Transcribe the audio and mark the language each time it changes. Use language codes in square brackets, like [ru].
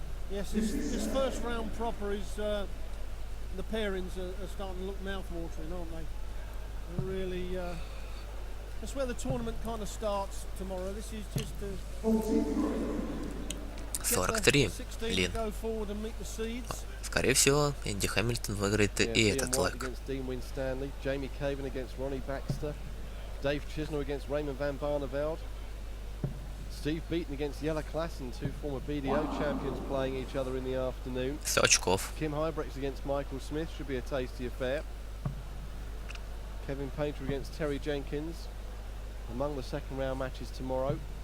[en] Yes, this first round proper is the pairings are starting to look mouth-watering, aren't they? They're really that's where the tournament kind of starts tomorrow. This is just to [ru] 43 Лин. [en] go forward and meet the seeds. [ru] Скорее всего, Энди Хэмилтон выиграет и этот лэг. [en] Against Dean Winstanley, Jamie Caven against Ronnie Baxter, Dave Chisnell against Raymond van Barneveld, Steve Beaton against Jelle Klassen, 2 former BDO champions playing each other in the afternoon. [ru] 100 очков. [en] Kim Huybrechts against Michael Smith should be a tasty affair. Kevin Painter against Terry Jenkins among the second round matches tomorrow.